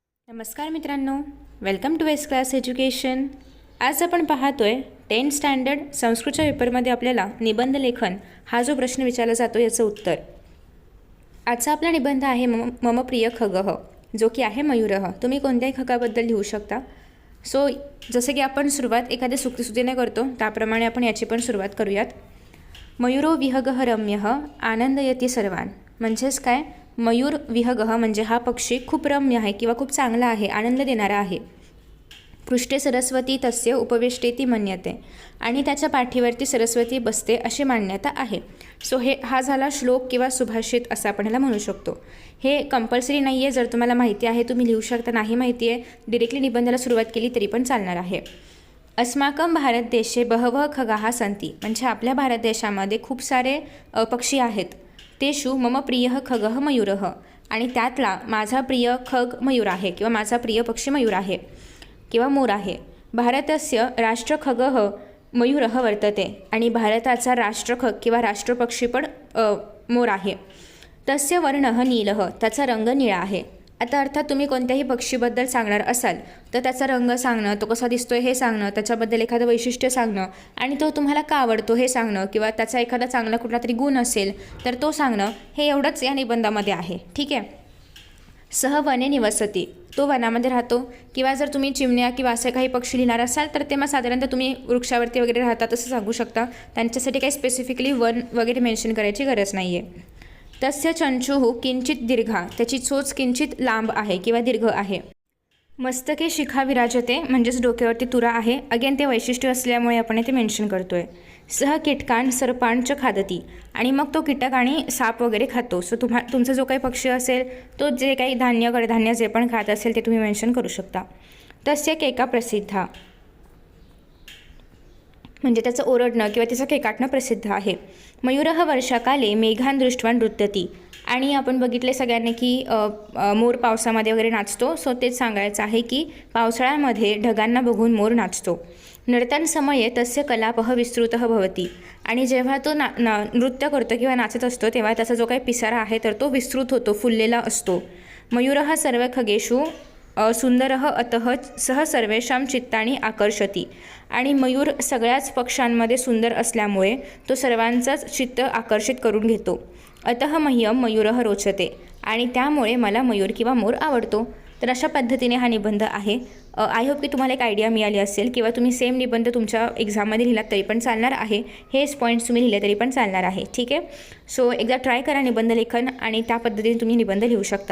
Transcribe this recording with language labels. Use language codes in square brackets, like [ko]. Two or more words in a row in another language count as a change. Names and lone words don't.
[mr] नमस्कार मित्रांनो, [en] welcome to [mr] वेस्ट क्लास एज्युकेशन। आज आपण पाहतोय [en] 10th standard [mr] संस्कृतच्या पेपरमध्ये आपल्याला निबंध लेखन हा जो प्रश्न विचारला जातो याचं उत्तर। आजचा आपला निबंध आहे [sa] मम प्रिय खगः, [mr] जो की आहे मयूरः। तुम्ही कोणत्याही खगाबद्दल लिहू शकता। सो जसे की आपण सुरुवात एखाद्या सुक्तीने करतो त्याप्रमाणे आपण याची पण सुरुवात करूयात। [sa] मयूरो विहगः रम्यः आनंदयती सर्वान, [mr] म्हणजेच काय, [sa] मयूर विहगः [mr] म्हणजे हा पक्षी खूप रम्य आहे किंवा खूप चांगला आहे, आनंद देणारा आहे। [sa] पृष्ठे सरस्वती तस्य उपवेष्टेती मन्यते, [mr] आणि त्याच्या पाठीवरती सरस्वती बसते अशी मान्यता आहे। सो हा झाला श्लोक किंवा सुभाषित असं आपण ह्याला म्हणू शकतो। हे कंपल्सरी नाही आहे, जर तुम्हाला माहिती आहे तुम्ही लिहू शकता, नाही माहिती आहे डिरेक्टली निबंधाला सुरुवात केली तरी पण चालणार आहे। [sa] अस्माकं भारत देशे बहवः खगाः सन्ति, [mr] म्हणजे आपल्या भारत देशामध्ये खूप सारे पक्षी आहेत। [sa] तेषु मम प्रियः खगः मयूरः, [mr] आणि त्यातला माझा प्रिय खग मयूर आहे किंवा माझा प्रिय पक्षी मयूर आहे किंवा मोर आहे। [sa] भारतस्य राष्ट्रखगः मयूरः वर्तते, [mr] आणि भारताचा राष्ट्रखग किंवा राष्ट्रपक्षी पण मोर आहे। [sa] तस्य वर्णः नीलः, [mr] त्याचा रंग निळा आहे। आता अर्थात तुम्ही कोणत्याही पक्षीबद्दल सांगणार असाल तर त्याचा रंग सांगणं, तो कसा दिसतोय हे सांगणं, त्याच्याबद्दल एखादं वैशिष्ट्य सांगणं, आणि तो तुम्हाला का आवडतो हे सांगणं, किंवा त्याचा एखादा चांगला कुठला तरी गुण असेल तर तो सांगणं, हे एवढंच या निबंधामध्ये आहे। ठीक आहे। [sa] सह वने निवसती, [mr] तो वनामध्ये राहतो, किंवा जर तुम्ही चिमण्या किंवा असे काही पक्षी लिहिणार असाल तर ते मग साधारणतः तुम्ही वृक्षावरती वगैरे राहतात असं सांगू शकता। त्यांच्यासाठी काही स्पेसिफिकली वन वगैरे मेन्शन करायची गरज नाही आहे। [sa] तस्य चंचुः किंचित दीर्घा, [mr] त्याची चोच किंचित लांब आहे किंवा दीर्घ आहे। [sa] मस्तके शिखा विराजते, [mr] म्हणजेच डोक्यावरती तुरा आहे। अगेन ते वैशिष्ट्य असल्यामुळे आपण ते मेन्शन करतोय। [sa] सह कीटकान सर्पांच खादती, [mr] आणि मग तो कीटक आणि साप वगैरे खातो। सो तुमचा जो काही पक्षी असेल तो जे काही धान्य कडधान्य जे पण खात असेल ते तुम्ही मेन्शन करू शकता। [sa] तस्य केका प्रसिद्धा, [mr] म्हणजे त्याचं ओरडणं किंवा त्याचं केकाटणं प्रसिद्ध आहे। [sa] मयूरः वर्षाकाले मेघान दृष्ट्वा नृत्यती, [mr] आणि आपण बघितले सगळ्यांनी की मोर पावसामध्ये वगैरे नाचतो। सो तेच सांगायचं आहे की पावसाळ्यामध्ये ढगांना बघून मोर नाचतो। [sa] नर्तन समये तस्य कलापः विस्तृतः भवति, [mr] आणि जेव्हा तो नृत्य करतो किंवा नाचत असतो तेव्हा त्याचा जो काही पिसारा आहे तर तो विस्तृत होतो, फुललेला असतो। [sa] मयूरः सर्व खगेषु सुंदरः अतः सह सर्वेषां चित्तानि आकर्षति, [mr] आणि मयूर सगळ्याच पक्ष्यांमध्ये सुंदर असल्यामुळे तो सर्वांचाच चित्त आकर्षित करून घेतो। [sa] अतः मह्यम मयूरः रोचते, [mr] आणि त्यामुळे मला मयूर किंवा मोर आवडतो। तर अशा पद्धतीने हा निबंध आहे। [en] I hope [mr] की तुम्हाला एक आयडिया मिळाली असेल, किंवा तुम्ही सेम निबंध तुमच्या एक्झाममध्ये लिहिलात तरी पण चालणार आहे, हेच पॉईंट्स तुम्ही लिहिले तरी पण चालणार आहे। ठीक आहे। सो एकदा ट्राय करा निबंध लेखन, आणि त्या पद्धतीने तुम्ही निबंध लिहू शकता।